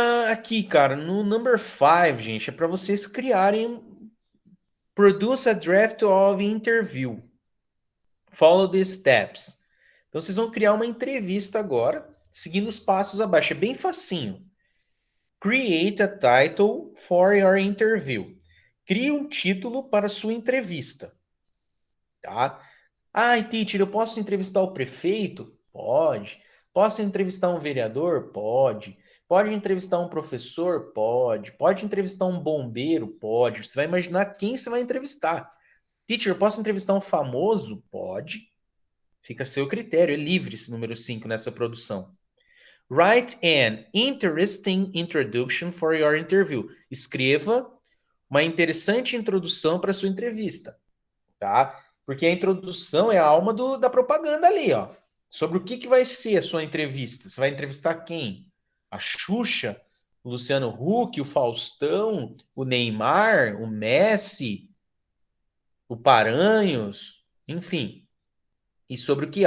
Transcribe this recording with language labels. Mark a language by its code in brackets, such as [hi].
[pt] Aqui, cara, no [en] number 5, [pt] gente, é para vocês criarem. [en] Produce a draft of interview. Follow the steps. [pt] Então vocês vão criar uma entrevista agora, seguindo os passos abaixo. É bem facinho. [en] Create a title for your interview. [pt] Crie um título para sua entrevista. Tá? Teacher, eu posso entrevistar o prefeito? Pode. Posso entrevistar um vereador? Pode. Pode entrevistar um professor? Pode. Pode entrevistar um bombeiro? Pode. Você vai imaginar quem você vai entrevistar. Teacher, eu posso entrevistar um famoso? Pode. Fica a seu critério, é livre esse número 5 nessa produção. [en] Write an interesting introduction for your interview. [pt] Escreva uma interessante introdução para sua entrevista, tá? Porque a introdução é a alma da propaganda ali, ó. Sobre o que vai ser a sua entrevista. Você vai entrevistar quem? A Xuxa, o Luciano Huck, o Faustão, o Neymar, o Messi, o Paranhos, enfim. E sobre o que?